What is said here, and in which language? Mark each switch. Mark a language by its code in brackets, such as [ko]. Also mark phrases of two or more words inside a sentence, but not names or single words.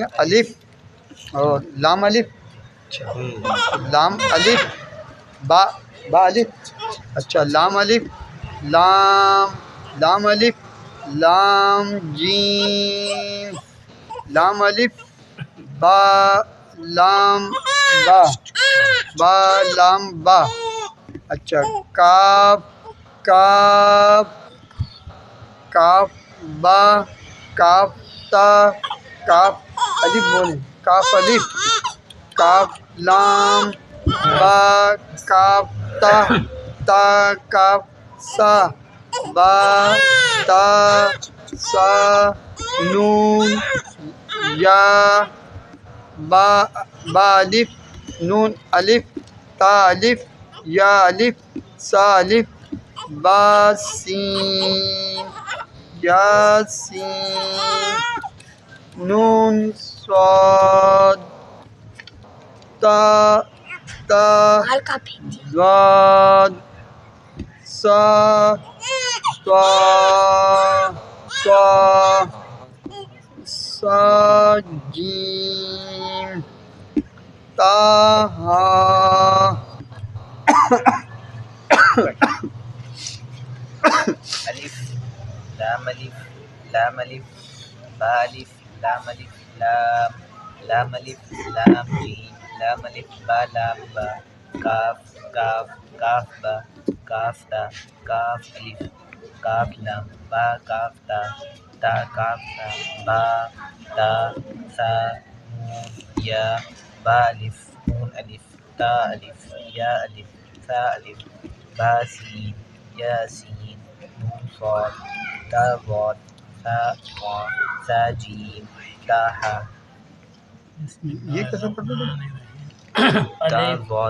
[ur] الف اور لام الف، اچھا لام الف با، با الف، اچھا لام الف لام، لام الف لام جیم، لام الف با لام با، با لام با، اچھا کاف، کاف کاف با، کاف تا، کاف الف بولیں، کاف الف، کاف لام با، کاف تا، تا کاف سا، با تا سا نون یا، با با الف نون الف تا الف یا الف سا الف، با سین یا سین، نون صاد تا، تا ضاد سا، طا طا سا جیم تا ہا، الف لام الف لام الف با الف لام الف لام، لام الف لام جیم لام الف با لام با، کاف کاف کاف با، کاف تا کاف الف، کاف لام با کاف تا، تا کاف سا، با تا سا نون یا، با الف نون الف تا الف یا الف سا الف، با سین یا سین، نون صاد تا ضاد سا طا سا جیم تا ہا، یہ کیسے پڑھتے تھے؟ تا ضاد